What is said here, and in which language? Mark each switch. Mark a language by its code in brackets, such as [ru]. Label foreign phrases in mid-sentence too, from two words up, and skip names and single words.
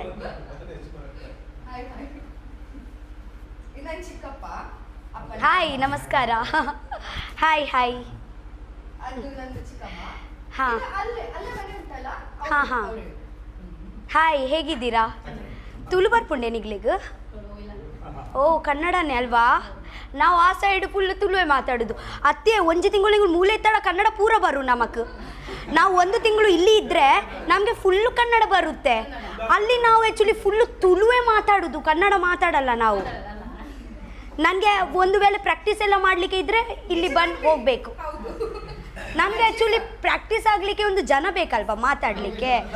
[kn] ಹಾಯ್ ನಮಸ್ಕಾರ. ಹಾಯ್ ಹಾಯ್. ಹಾಂ ಹಾಂ ಹಾಂ ಹಾಯ್, ಹೇಗಿದ್ದೀರಾ? [tcy] ತುಳು ಬರ್ಪುಂಡೆ ನಿಗ್ಲಿಗೆ? ಓ [kn] ಕನ್ನಡನೇ ಅಲ್ವಾ? ನಾವು ಆ [en] side full [kn] ತುಳುವೆ ಮಾತಾಡೋದು. [tcy] ಅತ್ತೆ ಒಂಜಿ ತಿಂಗಳಿಗೆ ಮೂಲೆ ಇತ್ತಾಳ ಕನ್ನಡ ಪೂರ ಬರು ನಮಕ್. [kn] ನಾವು ಒಂದು ತಿಂಗಳು ಇಲ್ಲಿ ಇದ್ದರೆ ನಮಗೆ ಫುಲ್ಲು ಕನ್ನಡ ಬರುತ್ತೆ. ಅಲ್ಲಿ ನಾವು ಆ್ಯಕ್ಚುಲಿ ಫುಲ್ಲು ತುಳುವೆ ಮಾತಾಡೋದು, ಕನ್ನಡ ಮಾತಾಡಲ್ಲ ನಾವು. ನನಗೆ ಒಂದು ವೇಳೆ ಪ್ರಾಕ್ಟೀಸ್ ಎಲ್ಲ ಮಾಡಲಿಕ್ಕೆ ಇದ್ದರೆ ಇಲ್ಲಿ ಬಂದು ಹೋಗಬೇಕು. ನಮಗೆ ಆ್ಯಕ್ಚುಲಿ ಪ್ರಾಕ್ಟೀಸ್ ಆಗಲಿಕ್ಕೆ ಒಂದು ಜನ ಬೇಕಲ್ವಾ ಮಾತಾಡಲಿಕ್ಕೆ.